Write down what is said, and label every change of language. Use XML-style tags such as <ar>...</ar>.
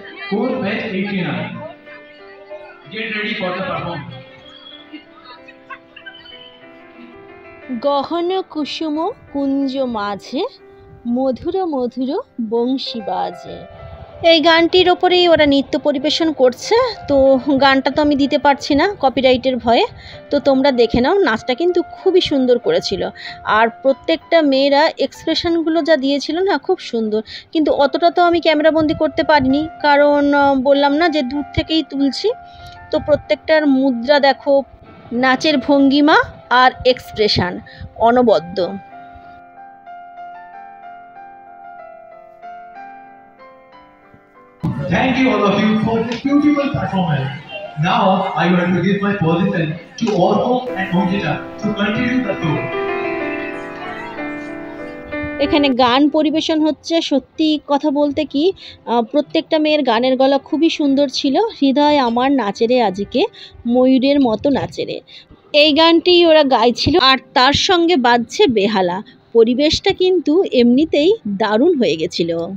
<en>Fourth batch 89. Get ready for the performance.</en> <bn>গহন কুসুম কুঞ্জ মাঝে, মধুর মধুর বংশী বাজে। এই গানটির ওপরেই ওরা নৃত্য পরিবেশন করছে। তো গানটা তো আমি দিতে পারছি না কপিরাইটের ভয়ে, তো তোমরা দেখে নাও। নাচটা কিন্তু খুবই সুন্দর করেছিল, আর প্রত্যেকটা মেয়েরা এক্সপ্রেশনগুলো যা দিয়েছিল না, খুব সুন্দর। কিন্তু অতটা তো আমি ক্যামেরাবন্দি করতে পারিনি, কারণ বললাম না যে দূর থেকেই তুলছি। তো প্রত্যেকটার মুদ্রা দেখো, নাচের ভঙ্গিমা আর এক্সপ্রেশন অনবদ্য।</bn> <en>Thank you all of you for this beautiful performance. Now I want to give my position to Orko and Ongita to continue the tour.</en> <bn>এখানে গান পরিবেশন হচ্ছে। সত্যি কথা বলতে কি প্রত্যেকটা মেয়ের গানের গলা খুবই সুন্দর ছিল। হৃদয় আমার নাচেরে আজকে ময়ূরের মতো নাচেরে, এই গানটি ওরা গাইছিল আর তার সঙ্গে বাজছে বেহালা। পরিবেশটা কিন্তু এমনিতেই দারুণ হয়ে গেছিল।</bn>